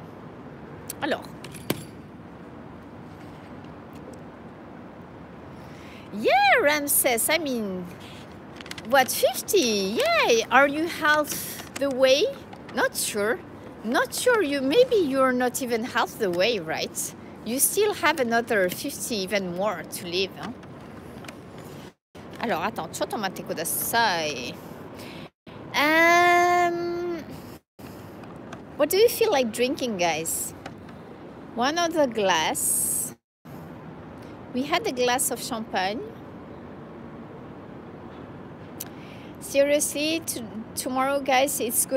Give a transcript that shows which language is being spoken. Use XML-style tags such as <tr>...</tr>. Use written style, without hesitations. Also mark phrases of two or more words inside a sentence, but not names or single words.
<en>Alors. Yeah, Ramses, I mean, what, 50? Yeah, are you half the way? Not sure. Not sure, maybe you're not even half the way, right? You still have another 50, even more to live, hein?</en> <fr>Alors, attends,</fr> <ja>ちょっと待ってください.</ja> <en>What do you feel like drinking, guys? One other glass. We had a glass of champagne. Seriously, tomorrow, guys, it's good.</en>